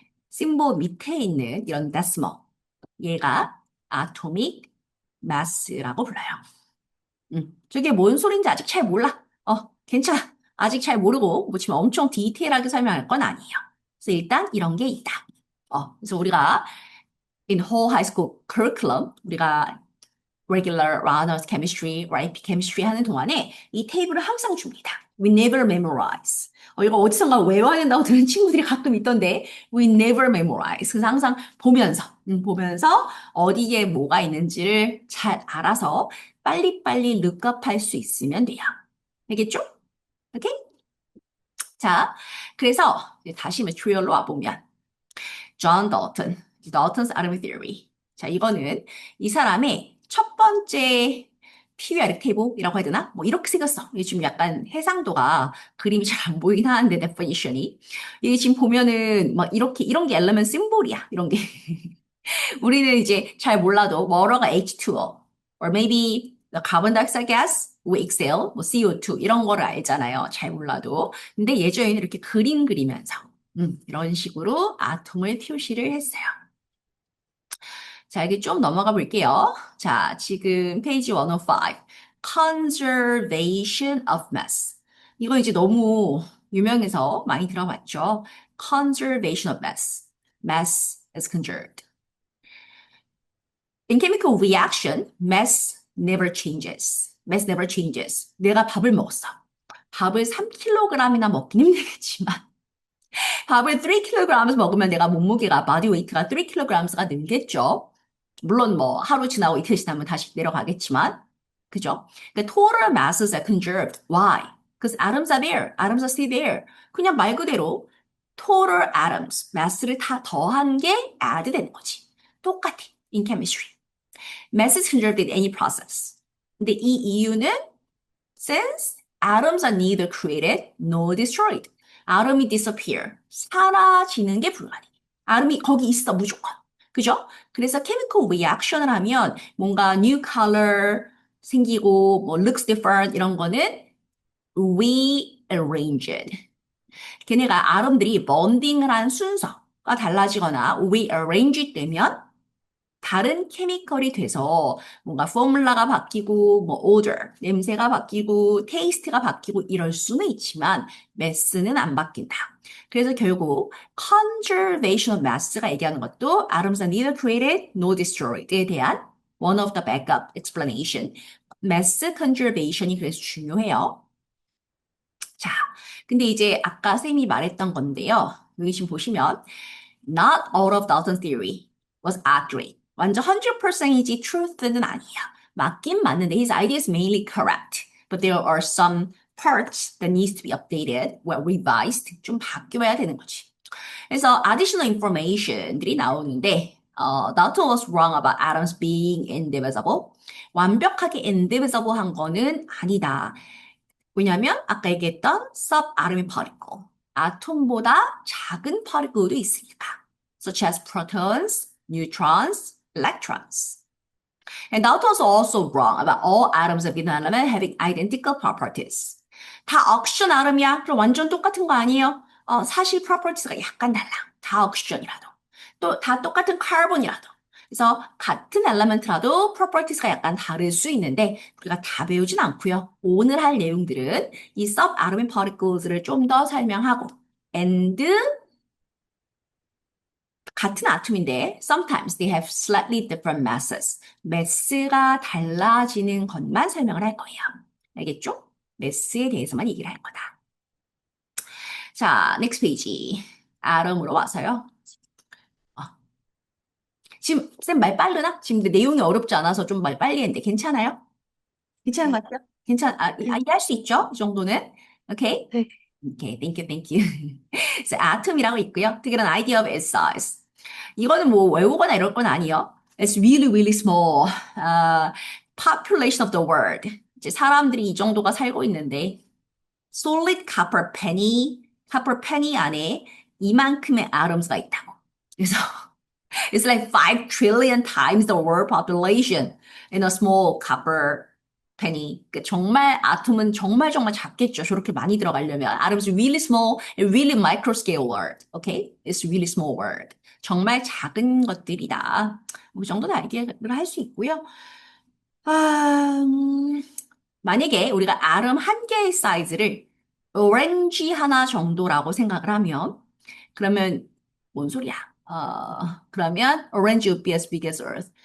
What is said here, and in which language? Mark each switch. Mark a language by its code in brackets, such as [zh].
[ko] 심볼 밑에 있는 이런 decimal 얘가 atomic mass라고 불러요. 저게 뭔 소린지 아직 잘 몰라. 괜찮아. 아직 잘 모르고 뭐 지금 엄청 디테일하게 설명할 건 아니에요. 그래서 일단 이런 게 있다. [en] 그래서 우리가 in whole high school curriculum 우리가 regular honors chemistry, or AP chemistry [ko] 하는 동안에 이 테이블을 항상 줍니다. [en] We never memorize. [ko] 이거 어디선가 외워야 된다고 들은 친구들이 가끔 있던데 [en] we never memorize. [ko] 그래서 항상 보면서 어디에 뭐가 있는지를 잘 알아서 빨리빨리 룩업할 수 있으면 돼요. 알겠죠? 오케이? 자, 그래서 다시 material로 와보면 John Dalton, Dalton's atomic theory. 자, 이거는 이 사람의 첫 번째 periodic table이라고 해야 되나? 뭐 이렇게 생겼어. 이게 지금 약간 해상도가 그림이 잘 안 보이긴 하는데 definition이. 이게 지금 보면은 막 이렇게 이런 게 element 심볼이야. 이런 게. 우리는 이제 잘 몰라도 뭐러가 H2O [en] or maybe the carbon dioxide gas we exhale, [ko] 뭐 CO2 이런 거를 알잖아요. 잘 몰라도. 근데 예전에는 이렇게 그림 그리면서 이런 식으로 아톰을 표시를 했어요. 자, 여기 좀 넘어가 볼게요. 자, 지금 페이지 105. Conservation of mass. 이거 이제 너무 유명해서 많이 들어봤죠. [en] Conservation of mass. Mass is conserved. In chemical reaction, mass never changes. Mass never changes. [ko] 내가 밥을 먹었어. 밥을 3kg이나 먹긴 힘들겠지만 밥을 3kg 먹으면 내가 몸무게가 body weight가 3kg가 늘겠죠. 물론 뭐 하루 지나고 이틀 지나면 다시 내려가겠지만 그죠? 그러니까 [en] total masses are conserved. Why? Because atoms are there. Atoms are still there. [ko] 그냥 말 그대로 total atoms, mass를 다 더한 게 add 되는 거지. 똑같아. [en] In chemistry. Mass is conserved in any process. [ko] 근데 이 이유는 [en] since atoms are neither created nor destroyed. [ko] 아tom이 disappear. 사라지는 게 불가능해. 아tom이 거기 있어 무조건. 그죠? 그래서 chemical reaction을 하면 뭔가 new color 생기고 뭐 [en] looks different [ko] 이런 거는 rearranged. 걔네가 아름들이 bon딩을 한 순서가 달라지거나 rearrange 되면 다른 케미컬이 돼서 뭔가 포뮬라가 바뀌고 뭐 odor, 냄새가 바뀌고 테이스트가 바뀌고 이럴 수는 있지만 mass는 안 바뀐다. 그래서 결국 [en] conservation of mass가 얘기하는 것도 atoms are neither created nor destroyed에 대한 one of the backup explanation. [ko] mass conservation이 그래서 중요해요. 자, 근데 이제 아까 쌤이 말했던 건데요. 여기 지금 보시면 [en] not all of Dalton's theory was accurate. [ko] 완전 100%이지 truth는 아니야. 맞긴 맞는데 [en] his idea is mainly correct. But there are some parts that needs to be updated, well, revised. [ko] 좀 바뀌어야 되는 거지. [en] 그래서 additional information들이 나오는데 Dalton was wrong about atoms being indivisible. [ko] 완벽하게 indivisible 한 거는 아니다. 왜냐면 아까 얘기했던 subatomic particle, 아톰보다 작은 파티클도 있으니까. [en] Such as protons, neutrons, electrons. And Dalton was also wrong about all atoms of an element having identical properties. [ko] 다 옥시전 아tom이야. 그럼 완전 똑같은 거 아니에요? 사실 properties가 약간 달라. 다 옥시전이라도. 또 다 똑같은 카본이라도. 그래서 같은 엘리멘트라도 properties가 약간 다를 수 있는데 우리가 다 배우진 않고요. 오늘 할 내용들은 이 subatomic particles를 좀 더 설명하고 and 같은 아톰인데 [en] sometimes they have slightly different masses. [ko] 매스가 달라지는 것만 설명을 할 거예요. 알겠죠? 매스에 대해서만 얘기를 할 거다. 자, next page. 아tom으로 와서요. 어, 지금 쌤 말 빠르나? 지금 근데 내용이 어렵지 않아서 좀 말 빨리 했는데 괜찮아요? 괜찮은 네. 것 같아요? 네. 이해할 수 있죠? 이 정도는? 오케이? 네. [en] 오케이, thank you, thank you. [ko] 그래서 atom이라고 있고요. 특이한 idea of its size. 이거는 뭐 외우거나 이럴 건 아니에요. [en] It's really, really small. Population of the world. [ko] 이제 사람들이 이 정도가 살고 있는데, solid copper penny 안에 이만큼의 atoms가 있다고. 그래서 [en] it's like 5 trillion times the world population in a small copper penny. [ko] 그 정말 아톰은 정말 정말 작겠죠. 저렇게 많이 들어가려면. [en] Atom's really small, really micro scale world. Okay? It's really small world. [ko] 정말 작은 것들이다. 그 정도는 알기를 할 수 있고요. 아, 만약에 우리가 아tom 한 개의 사이즈를 오렌지 하나 정도라고 생각을 하면 그러면 뭔 소리야? 그러면 [en] orange would be as big as Earth.